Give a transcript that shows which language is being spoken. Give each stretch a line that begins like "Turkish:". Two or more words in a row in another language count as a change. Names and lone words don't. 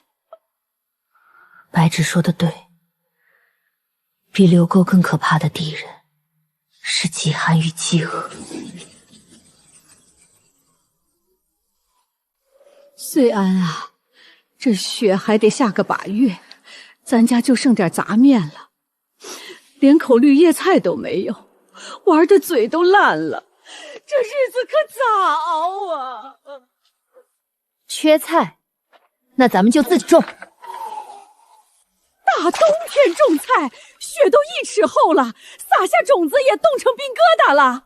Chinese: 白芷說的對，比流寇更可怕的敵人是飢寒與飢餓。穗安啊，這雪還得下個把月，咱家就剩點雜麵了，連口綠葉菜都沒有，玩的嘴都爛了，這日子可咋熬啊？缺菜，那咱們就自己種。大冬天種菜，雪都1尺厚了，撒下種子也凍成冰疙瘩了。